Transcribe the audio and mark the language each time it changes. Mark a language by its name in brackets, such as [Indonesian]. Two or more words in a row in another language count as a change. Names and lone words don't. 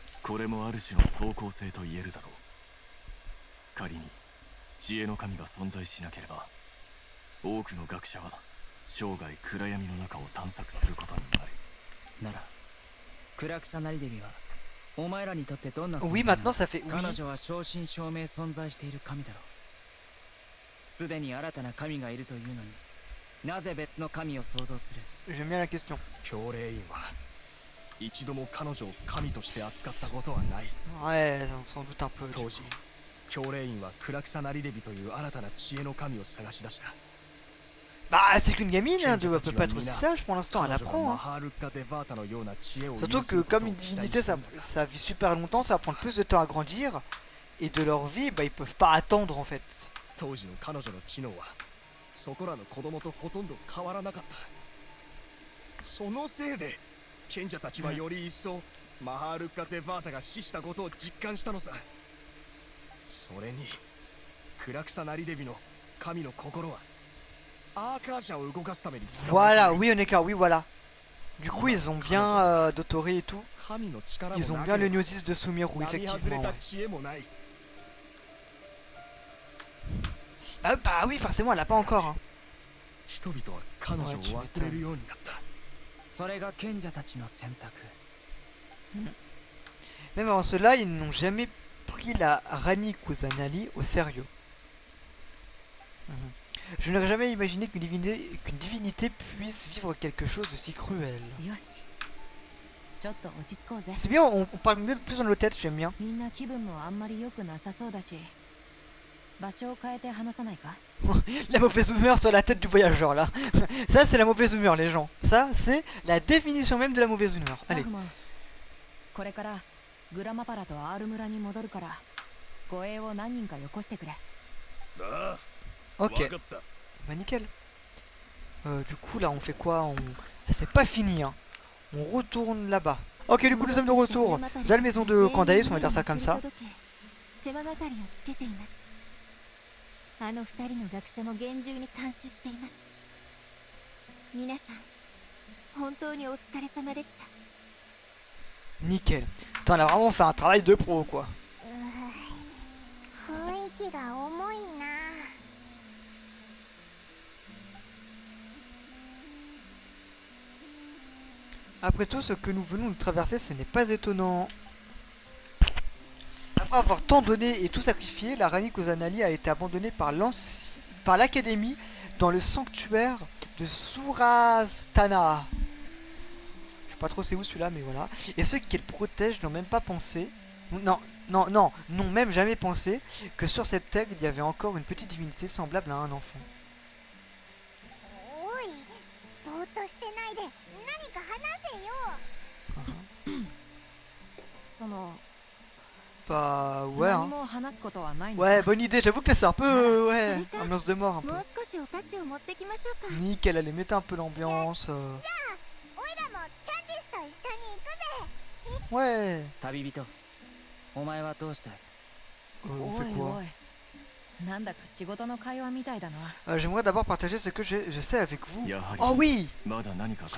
[Japanese] これもある種の相抗性と言えるだろう。仮に知恵の神が存在しなければ、多くの学者は生涯暗闇の中を探索することになる。なら暗草なりデビはお前らにとってどんな存 [French] Oui, [Japanese] 在なの [French] maintenant ça fait [Japanese] 彼 [French] oui. [Japanese] 女は正真正銘存在している神だろう。すでに新たな神がいるというのに、なぜ別の神を創造する？ [French] J'aime bien la question. [Japanese] 教令員は一度も彼女を神として扱ったことはない。 [French] Ouais, sans doute un peu. [Japanese] 当時教令員は暗草なりデビという新たな知恵の神を探し出した。 [French] Bah, c'est qu'une gamine, hein, elle peut pas être aussi sage pour l'instant, elle [Japanese] 彼女が [French] apprend. [Japanese] マ [French] Hein. [Japanese] ハールッカ・デバータのような知恵を [French] Surtout [Japanese] 有す [French] que [Japanese] ること [French] comme [Japanese] を [French] une [Japanese] 期待 [French] divinité, [Japanese] した [French] ça, [Japanese] んだが [French] ça vit super longtemps, ça va prendre plus de temps à grandir. Et de leur vie, bah, ils peuvent pas attendre en fait. [Japanese] 当時の彼女の知能はそこらの子供とほとんど変わらなかった。そのせいで賢者たちはより一層マハールッカ・デバータが死したことを実感したのさ。それに暗草なりデビの神の心はアーカーシャを動かすために使われて [French] Voilà, [Japanese] いる。 [French] oui, Oneka, oui, voilà. Du coup, ils ont bien Dotoré et tout. [Japanese] 神の力も [French] Ils ont [Japanese] な [French] bien [Japanese] け [French] le [Japanese] れば [French] gnosis de Sumeru, [Japanese] 並外れ [French] effectivement. [Japanese] た [French] Ouais. [Japanese] 知恵もない。 [French] Ah, bah oui, forcément, elle a pas encore. Hein. [Japanese] 人々は彼女を忘れるようになった。それが賢者たちの選択。 [French] Même avant cela, ils n'ont jamais pris la Rani Kusanali au sérieux. Mhm. Je n'aurais jamais imaginé qu'une divinité puisse vivre quelque chose de si cruel. [Japanese] よしちょっと落ち着こうぜ。 [French] C'est bien, on parle mieux plus dans nos têtes, j'aime bien. [Japanese] みんな気分もあんまり良くなさそうだし、場所を変えて話さないか？ [French] La mauvaise humeur sur la tête du voyageur là. Ça c'est la mauvaise humeur les gens. Ça c'est la définition même de la mauvaise humeur. [Japanese] ラ [French] Allez. [Japanese] フモン、これからグラマパラとアール村に戻るから護衛を何人かよこしてくれ。ああ、 [French] Ok. [Japanese] わかった。 [French] Bah nickel. Du coup là on fait quoi on... C'est pas fini hein. On retourne là-bas. Ok du coup nous sommes de retour dans la maison de Candace, on va dire ça comme ça. [Japanese] 世話係をつけています。あの二人の学者も厳重に監視しています。皆さん本当にお疲れ様でした。 [French] Nickel. Putain, on a vraiment fait un travail de pro quoi. [Japanese] 雰囲気が重いな。 [French] Après tout ce que nous venons de traverser, ce n'est pas étonnant. Après avoir tant donné et tout sacrifié, la Rani Kozanali a été abandonnée par l'académie dans le sanctuaire de Surastana. Je sais pas trop c'est où celui-là, mais voilà. Et ceux qui le protègent n'ont même pas pensé, n'ont même jamais pensé que sur cette terre il y avait encore une petite divinité semblable à un enfant. [Japanese] おい、ぼーっとしてないで何か話せよ。その [French] Bah ouais [Japanese] 何 [French] hein. [Japanese] も話すことはないのか？ [French] Ouais, bonne idée, j'avoue que là c'est un peu ouais, ambiance de mort un peu. [Japanese] もう少しお菓子を持ってきましょうか。 [French] Nickel, allez mettez un peu l'ambiance. [Japanese] おいらもキャンディスと一緒に行くぜ。 [French] Ouais. [Japanese] 旅人、お前はどうしたい？ [French] On [Japanese] お [French] fait [Japanese] い [French] quoi [Japanese] おい、なんだか仕事の会話みたいだな。 [French] J'aimerais d'abord partager ce que je sais avec vous. [Japanese] やはり [French] Oh oui [Japanese] まだ何か隠